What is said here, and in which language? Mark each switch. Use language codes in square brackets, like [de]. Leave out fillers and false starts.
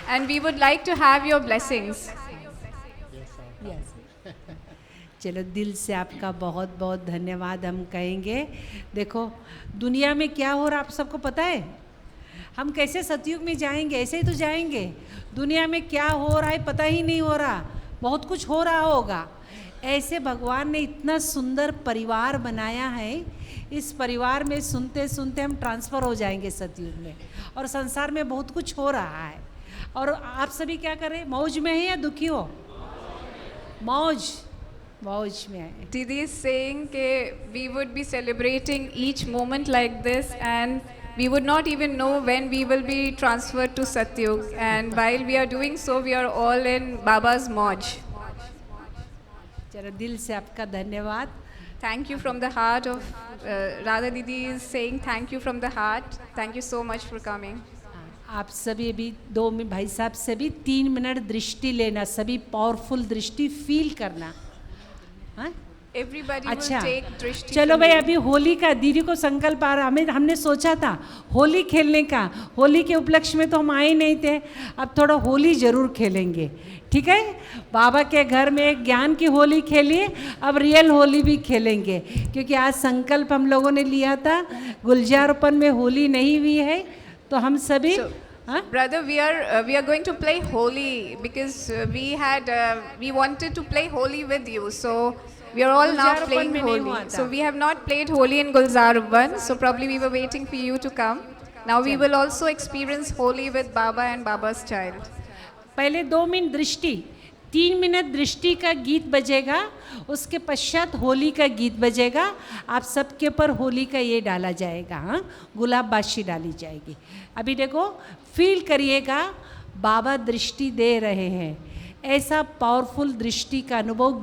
[en] And we would like to have your blessings. Yes. [hi] चलो दिल से आपका बहुत बहुत धन्यवाद हम कहेंगे। देखो दुनिया में क्या हो रहा आप सबको पता है? हम कैसे सतयुग में जाएंगे? ऐसे ही तो जाएंगे। दुनिया में क्या हो रहा है पता ही नहीं हो रहा, बहुत कुछ हो रहा होगा। ऐसे भगवान ने इतना सुंदर परिवार बनाया है, इस परिवार में सुनते सुनते हम ट्रांसफ़र हो जाएंगे सतयुग में। और संसार में बहुत कुछ हो रहा है, और आप सभी क्या करें? मौज में हैं या दुखी हो? मौज में है। [en] Didi is saying that we would be celebrating each moment like this, and we would not even know when we will be transferred to Satyug. And while we are doing so, we are all in Baba's Mauj. [hi] चलो दिल से आपका धन्यवाद। [en] Thank you from the heart of Radha Didi is saying thank you from the heart. Thank you so much for coming. [hi] आप सभी अभी 2 minute भाई साहब से भी 3 मिनट दृष्टि लेना, सभी पावरफुल दृष्टि फील करना। हाँ? [en] Everybody [hi] अच्छा, [en] will take दृष्टि। [hi] चलो भाई अभी होली का दीदी को संकल्प आ रहा, हमने सोचा था होली खेलने का। होली के उपलक्ष्य में तो हम आए नहीं थे, अब थोड़ा होली ज़रूर खेलेंगे, ठीक है? बाबा के घर में ज्ञान की होली खेलिए, अब रियल होली भी खेलेंगे, क्योंकि आज संकल्प हम लोगों ने लिया था। गुलजारपन में होली नहीं हुई है, तो हम सभी [en] Brother, we are going to play Holi because we wanted to play Holi with you. So we are all now playing Holi. So we have not played Holi in Gulzarban. So probably we were waiting for you to come. Now we will also experience Holi with Baba and Baba's child. [hi] पहले 2 minute दृष्टि, 3 minute दृष्टि का गीत बजेगा, उसके पश्चात होली का गीत बजेगा। आप सबके ऊपर होली का ये डाला जाएगा, हाँ, गुलाब बाशी डाली जाएगी। अभी देखो फील करिएगा, बाबा दृष्टि दे रहे हैं, ऐसा पावरफुल दृष्टि का अनुभव।